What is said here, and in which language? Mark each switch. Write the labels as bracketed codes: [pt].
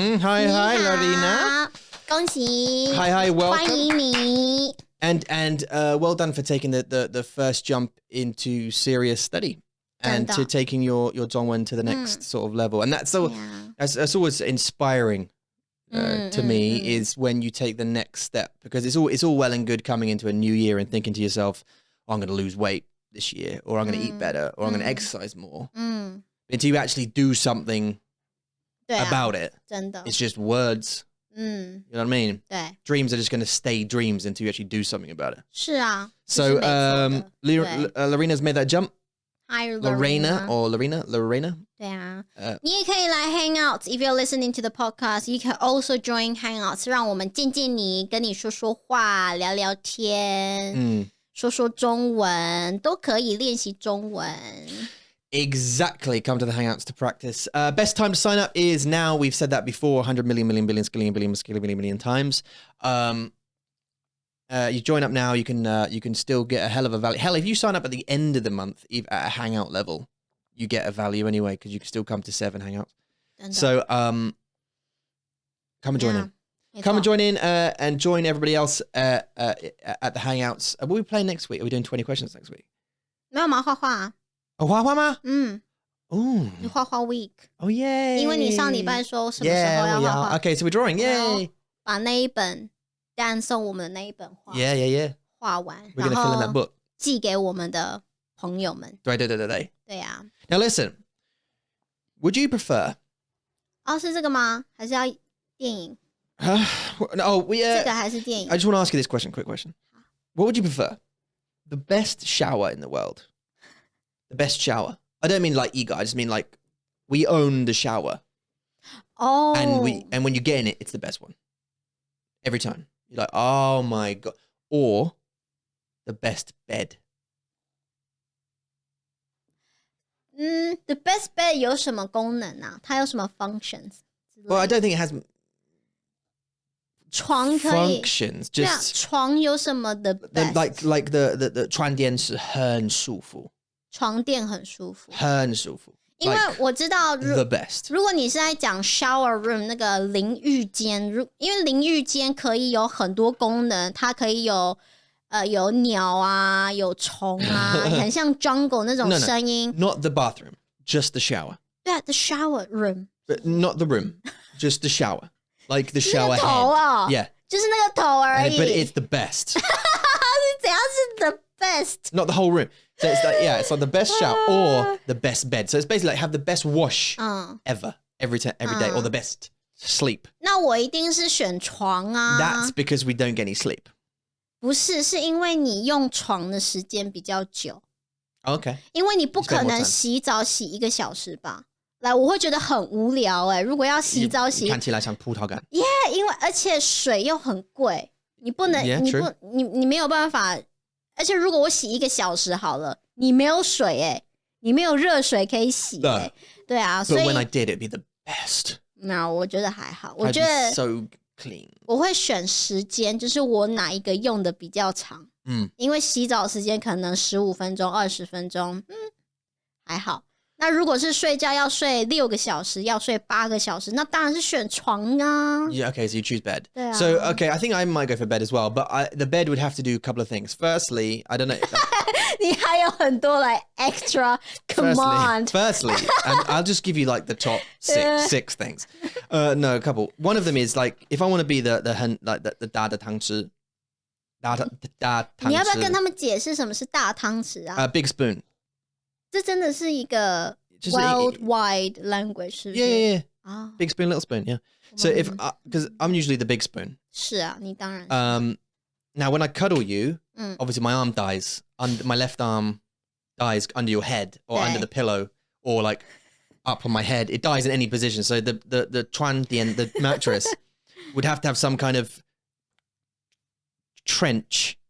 [en] Hi, Lorena. [zh] 恭喜 [en] Hi, welcome. [zh] 欢迎你。 [en] And well done for taking the first jump into serious study and to taking your Zhongwen to the next sort of level. And that's always inspiring to me is when you take the next step, because it's all well and good coming into a new year and thinking to yourself, oh, I'm going to lose weight this year, or I'm going to eat better, or I'm going to exercise more. Until you actually do something about it, [zh] 真的 [en] it's just words. You know what I mean? [zh] 对 [en] Dreams are just going to stay dreams until you actually do something about it. [zh] 是啊 [en] So [zh] 这是没错的 [en] Lorena's made that jump. Hi, Lorena or Lorena. [zh] 对啊，你也可以来 Hangouts. [en] If you're listening to the podcast, you can also join Hangouts. [zh] 让我们见见你，跟你说说话，聊聊天，说说中文，都可以练习中文。 [en] Exactly. Come to the Hangouts to practice. Best time to sign up is now. We've said that before 100 million times. You join up now. You can still get a hell of a value. Hell, if you sign up at the end of the month, at a Hangout level, you get a value anyway, because you can still come to 7 Hangouts. So come and join in. Come and join in and join everybody else at the Hangouts. What are we playing next week? Are we doing 20 questions next week? [zh] 没有吗？画画。画画吗？Oh. 画画 week. [en] Oh, yay. [zh] 因为你上礼拜说什么时候要画画。 [en] Okay, so we're drawing. Yay. [zh] 把那一本Dan送我们的那一本画 [en] Yeah. [zh] 画完， [en] We're going to fill in that book. [zh] 寄给我们的朋友们。对。对呀。 [en] Now listen, would you prefer? [zh] 是这个吗？还是要电影？这个还是电影 [en] I just want to ask you this quick question. What would you prefer? The best shower in the world? The best shower? I don't mean like ego. I just mean like we own the shower. Oh. And when you get in it, it's the best one. Every time. You're like, oh my God. Or the best bed. The best bed [zh] 有什么功能啊？它有什么 functions? [en] Well, I don't think it has [zh] 床可以 [en] functions. [zh] 对啊， [en] Just [zh] 床有什么的 best? [en] like the [zh] 床垫是很舒服。床垫很舒服，很舒服。因为我知道 [en] the best. [zh] 如果你是在讲 shower room 那个淋浴间，因为淋浴间可以有很多功能，它可以有鸟啊，有虫啊，很像 jungle 那种声音。 [en] No, not the bathroom, just the shower. [zh] 对啊 ， [en] the shower room. But not the room, just the shower. Like the shower [zh] 头 [en] head. Yeah. [zh] 就是那个头而已。 [en] But it's the best. [zh] 怎样是 the best? [en] Not the whole room. So it's like, it's like the best shower or the best bed. So it's basically like have the best wash ever, every day, or the best sleep. [zh] 那我一定是选床啊。 [en] That's because we don't get any sleep. [zh] 不是，是因为你用床的时间比较久。 [en] Okay. [zh] 因为你不可能洗澡洗1个小时吧？来，我会觉得很无聊如果要洗澡洗，看起来像葡萄干。因为而且水又很贵，你不能，你没有办法。而且如果我洗1个小时好了，你没有水你没有热水可以洗对啊，所以 [en] But when I did, it'd be the best. [zh] 那我觉得还好，我觉得 [en] so clean. [zh] 我会选时间，就是我哪一个用的比较长。因为洗澡时间可能15分钟、20分钟，还好。那如果是睡觉要睡6个小时，要睡8个小时，那当然是选床啊。 [en] Yeah, okay, so you choose bed. [zh] 对啊。 [en] So, okay, I think I might go for bed as well, but the bed would have to do a couple of things. Firstly, I don't know. [zh] 你还有很多 [en] extra command. Firstly, and I'll just give you like the top six things. No, a couple. One of them is like if I want to be the [zh] 大的汤匙，大汤匙。你要不要跟他们解释什么是大汤匙啊 [en] ？Big spoon. [zh] 这真的是一个 [en] worldwide language， [zh] 是不是 [en] Yeah. Big spoon, little spoon. Yeah. So if because I'm usually the big spoon. [zh] 是啊，你当然。 [en] Now when I cuddle you, obviously my arm dies. My left arm dies under your head or under the pillow or like up on my head. It dies in any position. So the the mattress would have to have some kind of trench.